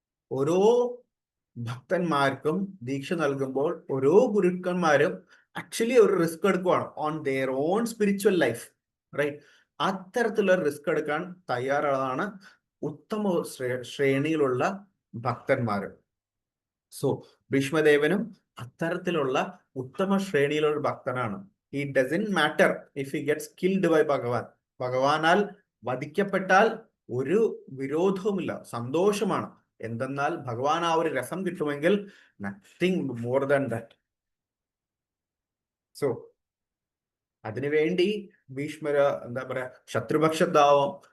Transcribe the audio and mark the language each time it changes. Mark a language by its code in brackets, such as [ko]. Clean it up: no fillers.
[ml] ഓരോ ഭക്തന്മാർക്കും ദീക്ഷ നൽകുമ്പോൾ ഓരോ ഗുരുക്കന്മാരും ആക്ച്വലി ഒരു risk എടുക്കുവാണ് [en] on their own spiritual life, [ml] right? അത്തരത്തിലുള്ള റിസ്ക് എടുക്കാൻ തയ്യാറാണ് ഉത്തമ ശ്രേണിയിലുള്ള ഭക്തന്മാര്. സോ ഭീഷ്മദേവനും അത്തരത്തിലുള്ള ഉത്തമ ശ്രേണിയിലുള്ള ഭക്തനാണ്. [en] It doesn't matter if he gets killed by Bhagavan. [ml] ഭഗവാനാൽ വധിക്കപ്പെട്ടാൽ ഒരു വിരോധവുമില്ല, സന്തോഷമാണ്. എന്തെന്നാൽ ഭഗവാൻ ആ ഒരു രസം കിട്ടുമെങ്കിൽ [en] Nothing more than that. [ml] So അതിനുവേണ്ടി ഭീഷ്മര എന്താ പറയാ ശത്രുപക്ഷത്താവും.